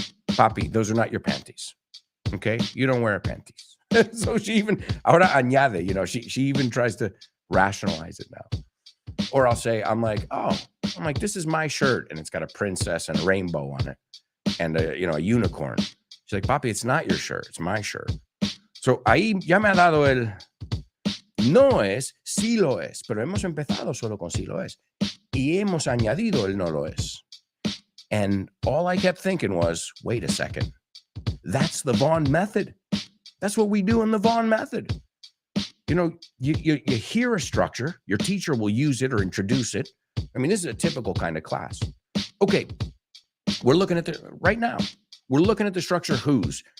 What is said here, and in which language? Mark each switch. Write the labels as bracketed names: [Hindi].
[English] Papi, those are not your panties. Okay? You don't wear panties. So she even, [Spanish] ahora añade, [English] you know, she even tries to rationalize it now. Or I'll say, I'm like, this is my shirt, and it's got a princess and a rainbow on it, and a unicorn. She's like, papi, it's not your shirt, it's my shirt. [Spanish] So ahí ya me ha dado el no es, sí lo es, pero hemos empezado solo con sí lo es. Y hemos añadido el no lo es. [English] And all I kept thinking was, wait a second, that's the Vaughn method. That's what we do in the Vaughn method. You know, you hear a structure, your teacher will use it or introduce it. I mean, this is a typical kind of class. Okay, we're looking at right now, we're looking at the structure whose.